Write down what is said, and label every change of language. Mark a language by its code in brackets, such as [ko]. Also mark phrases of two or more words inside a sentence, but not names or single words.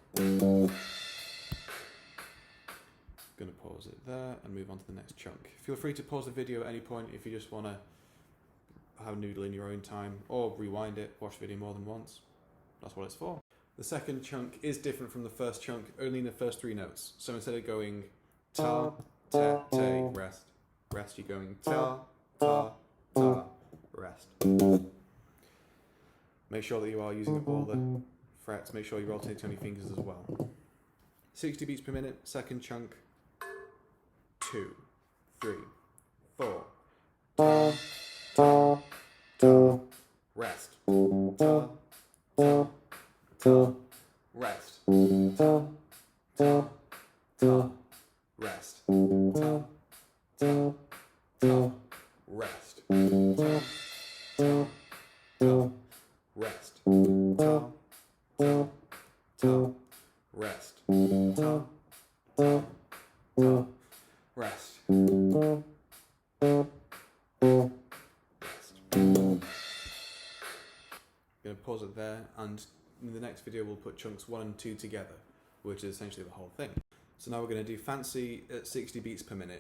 [en] Gonna pause it there and move on to the next chunk. Feel free to pause the video at any point if you just want to have a noodle in your own time, or rewind it, watch the video more than once. That's what it's for. The second chunk is different from the first chunk, only in the first 3 notes. So instead of going ta, te, te, rest, rest, you're going ta, ta, ta, rest. Make sure that you are using all the frets, make sure you rotate on your fingers as well. 60 beats per minute, second chunk, 2, 3, 4. Ta, ta, ta, rest. Ta, ta, ta, rest. Ta, ta, ta, rest. Ta, ta, ta, rest. Ta, ta, ta, rest. Ta, ta, ta, rest. Ta, ta, ta, rest. I'm going to pause it there, and in the next video we'll put chunks 1 and 2 together, which is essentially the whole thing. So now we're going to do Fancy at 60 beats per minute.